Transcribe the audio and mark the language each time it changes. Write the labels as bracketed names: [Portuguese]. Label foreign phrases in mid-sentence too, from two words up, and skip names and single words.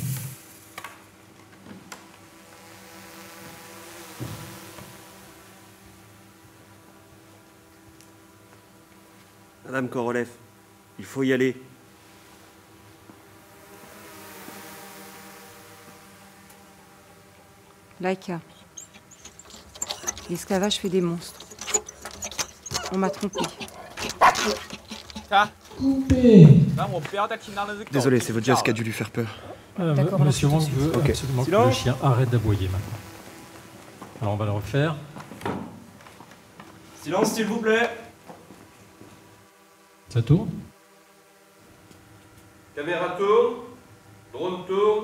[French] Madame Korolev, il faut y aller. Laika. L'esclavage fait des monstres. On m'a trompé. [Chinese] 他 [French] Coupé. [Chinese] 让我不要再听到那只狗。 [French] Désolé, c'est votre geste qui a dû lui faire peur. D'accord, Monsieur alors, Wang tout de veut Ok. absolument que Silence. le chien arrête d'aboyer maintenant. Alors on va le refaire. Silence, s'il vous plaît. Ça tourne. Caméra tourne. Drone tourne.